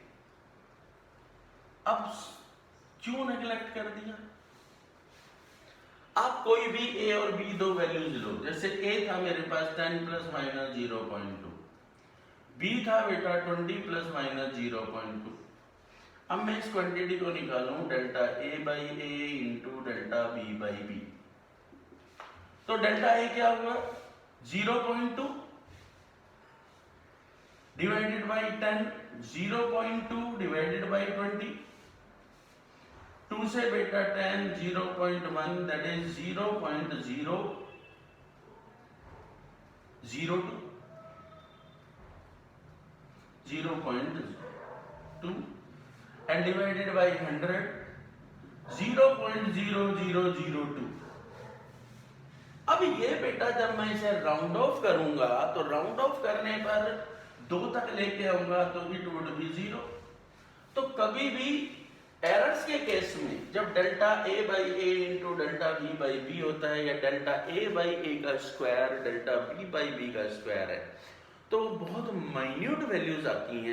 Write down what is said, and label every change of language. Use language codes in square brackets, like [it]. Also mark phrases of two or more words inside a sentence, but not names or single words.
[hi] अब क्यों नेग्लेक्ट कर दिया, आप कोई भी a और b दो वैल्यूज लो, जैसे a था मेरे पास 10 ± 0.2, b था बेटा 20 ± 0.2। अब मैं इस क्वांटिटी को निकालूं Δa/a × Δb/b, तो Δa क्या हुआ, 0.2 [en] divided by [hi] 10, 0.2 [en] divided by [hi] 20, 2 से बेटा 10, 0.1 [en] that is [hi] 0.002 0.2 [en] and divided by [hi] 100, 0.0002। अब ये बेटा जब मैं इसे [en] round off [hi] करूंगा तो [en] round off [hi] करने पर 2 तक लेके आऊंगा तो [en] it would be [hi] 0। तो कभी भी एरर्स के केस में जब Δa/a × Δb/b होता है या Δa/a का स्क्वायर Δb/b का स्क्वायर है, तो बहुत [en] minute values [hi] आती हैं।